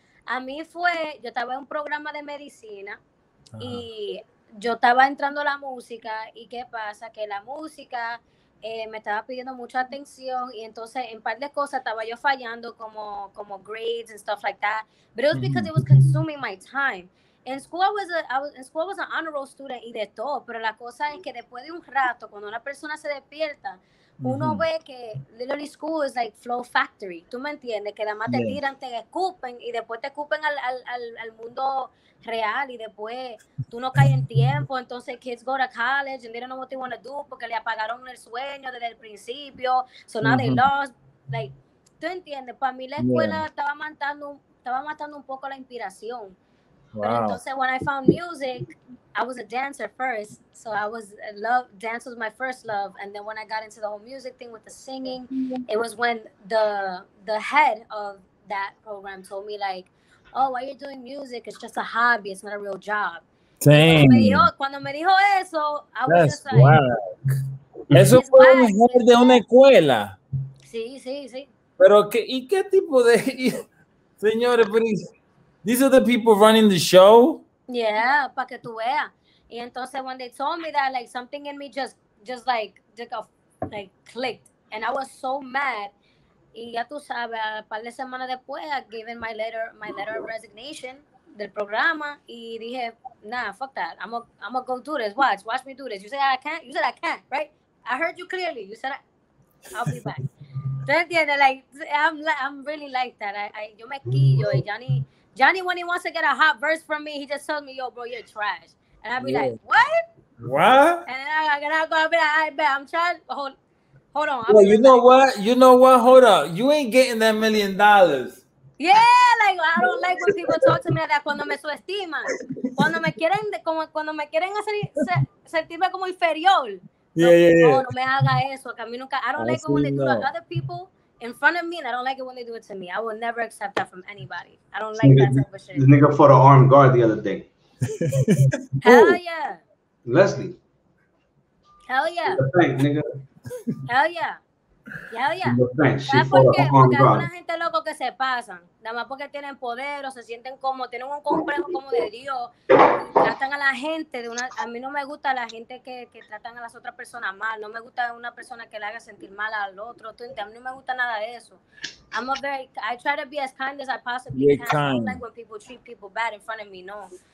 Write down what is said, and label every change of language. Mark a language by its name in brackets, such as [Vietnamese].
[Spanish] A mí yo estaba en un programa de medicina y yo estaba entrando a la música y ¿qué pasa? Que la música me estaba pidiendo mucha atención y entonces en par de cosas estaba yo fallando como [English] grades and stuff like that. But it was because it was consuming my time. [Spanish] En [English] school I was an honor roll student [Spanish] y de todo, pero la cosa es que después de un rato, cuando una persona se despierta, uno ve que [English] literally school is like flow factory, [Spanish] ¿tú me entiendes? Que además te tiran, te escupen y después te escupen al mundo real y después tú no caes en tiempo, entonces [English] kids go to college and they don't know what they want to do [Spanish] porque le apagaron el sueño desde el principio, [English] so now they lost, like, [Spanish] ¿tú entiendes? Para mí la escuela estaba matando un poco la inspiración. [English] Wow. But [Spanish] entonces [English] when I found music, I was a dancer first, so dance was my first love, and then when I got into the whole music thing with the singing, it was when the head of that program told me like, oh, why you're doing music? It's just a hobby, it's not a real job. [Spanish] Cuando me dijo eso, [English] I was just like, [Spanish] eso fue un head de una escuela. Sí. Pero ¿y qué tipo de señores? [English] These are the people running the show? Yeah, [Spanish] para que tú veas. Y entonces [English] when they told me that, like something in me just like clicked, and I was so mad. [Spanish] Y ya tú sabes, a par de semanas después, [English] I gave in my letter of resignation [Spanish] del programa y dije, [English] nah, fuck that. I'm gonna go do this. Watch me do this. You said I can't. You said I can't, right? I heard you clearly. You said I'll be back. [Spanish] ¿Tú entiendes? [English] Like I'm really like that. [Spanish] Yo me quillo [English] y Johnny, when he wants to get a hot verse from me, he just tells me, yo, bro, you're trash. And I'll be like, what? What? And then I gotta be like, "I bet I'm trying." Hold on. Well, you know what? You know what? Hold up. You ain't getting that $1 million. Yeah, like I don't like when people talk to me like that [Spanish] cuando me subestiman. Cuando me quieren hacer sentirme como inferior. [English] Yeah. [Spanish] No me haga eso, que a mí nunca. [English] I don't like it when they do to other people in front of me, and I don't like it when they do it to me. I will never accept that from anybody. I don't like that type of shit. This nigga fought an armed guard the other day. Hell yeah. Leslie. Hell yeah. Thank, nigga. Hell yeah. Hell yeah. [Spanish] ¿Sabes por qué? Porque hay una gente loco que se pasan, nada más porque tienen poder o se sienten como, tienen un complejo como de Dios, tratan a la gente de una, a mí no me gusta la gente que tratan a las otras personas mal, no me gusta una persona que le haga sentir mal al otro, a mí no me gusta nada de eso. [English] I try to be as kind as I possibly can. I don't like when people treat people bad in front of me, no.